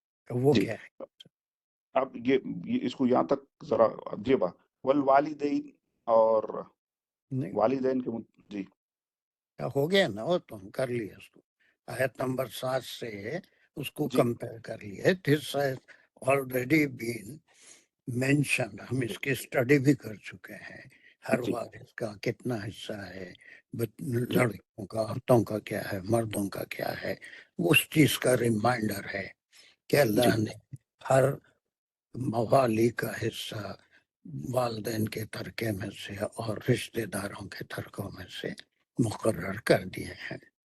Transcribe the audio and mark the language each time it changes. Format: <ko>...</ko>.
<ur>وہ کیا ہے؟ اب یہ اس کو یہاں تک ذرا جیبا والوالدین اور والدین کے جی ہو گیا نا، وہ تو ہم کر لیے اس کو. آیت نمبر 7 سے اس کو کمپیئر کر لیے.</ur> <en>This has already been mentioned.</en> <ur>ہم اس کی اسٹڈی بھی کر چکے ہیں. ہر وارث کا کتنا حصہ ہے، لڑکوں کا، عورتوں کا کیا ہے، مردوں کا کیا ہے. اس چیز کا ریمائنڈر ہے کہ اللہ نے ہر موالی کا حصہ والدین کے ترکے میں سے اور رشتہ داروں کے ترکوں میں سے مقرر کر دیے ہیں.</ur>